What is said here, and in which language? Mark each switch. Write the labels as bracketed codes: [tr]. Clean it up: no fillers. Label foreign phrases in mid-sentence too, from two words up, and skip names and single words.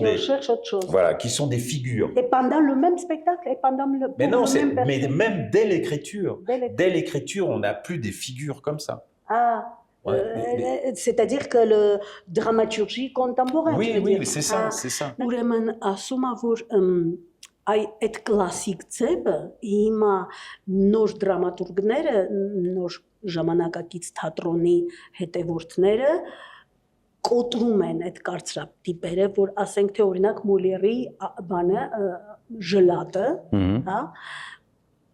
[fr] on cherche autre chose. Voilà, qui sont des figures. Et pendant le même spectacle, et pendant le. Mais non, mais même dès l'écriture. Dès l'écriture, on n'a plus des figures comme ça. Ah. C'est-à-dire que le dramaturgie contemporaine. Oui, c'est ça, c'est ça. [hy] Ուրեմն ասում ա որ այդ կլասիկ ձևը հիմա նոր դրամատուրգները, նոր ժամանակակից թատրոնի հետևորդները կոտրում են այդ կարծրատիպերը, որ ասենք թե օրինակ Մոլիերի բանը ժլատը, հա,